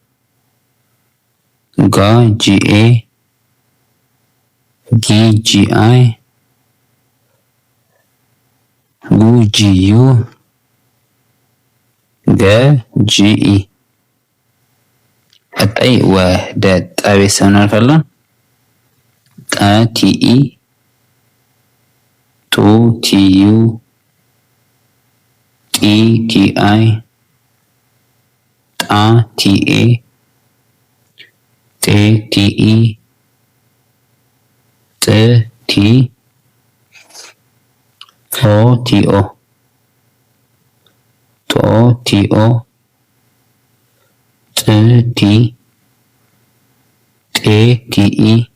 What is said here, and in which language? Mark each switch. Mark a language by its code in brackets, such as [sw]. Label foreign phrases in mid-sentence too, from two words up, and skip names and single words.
[am] ጋ [en] G A [am] ጊ [en] G I [am] ጉ [en] G U [am] ገ [en] G E። [am] ቀጣይ ወደ ጠ ቤተሰብ እናልፋለን። ጠ [en] T E [am] ጡ [en] T U [am] ጢ [en] T I [am] ጣ [en] T A [am] ጤ [en] T E [am] ጥ ቲ ፎ [en] T O [am] ጦ [en] T O [am] ጥ ቲ ጤ [en] T E